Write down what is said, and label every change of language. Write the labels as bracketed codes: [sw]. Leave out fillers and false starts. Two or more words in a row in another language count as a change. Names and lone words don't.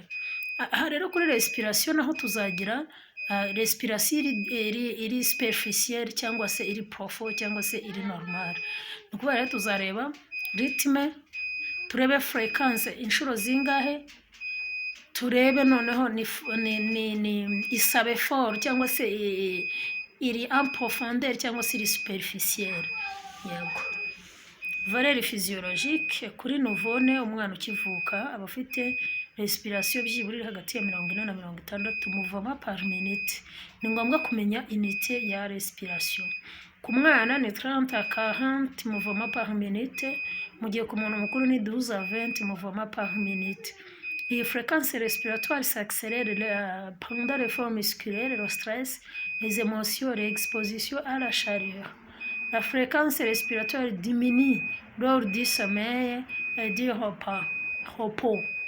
[rw] Aha rero kuri respiration naho tuzagira respiration iri superficielle cyangwa se iri profond cyangwa se iri normal. Ni ukuvuga rero tuzareba rythme, turebe fréquence inshuro zingahe, turebe noneho ni isabe fort cyangwa se iri [fr] en profondeur [rw] cyangwa se iri superficielle. Yego, [fr] valeur physiologique kuri nouveau-né, [rw] umwana ukivuka aba afite respiration byibura iri hagati ya 40 na 60 [fr] mouvement par minute. [rw] Ni ngombwa kumenya unité ya respiration. Ku mwana ni [fr] 30 à 40 mouvement par minute, [rw] mu gihe ku muntu mukuru ni [fr] 12 à 20 mouvement par minute. La fréquence respiratoire s'accélère pendant l'effort musculaire, le stress, les émotions, l'exposition à la chaleur. La fréquence respiratoire diminue lors du sommeil et du repos.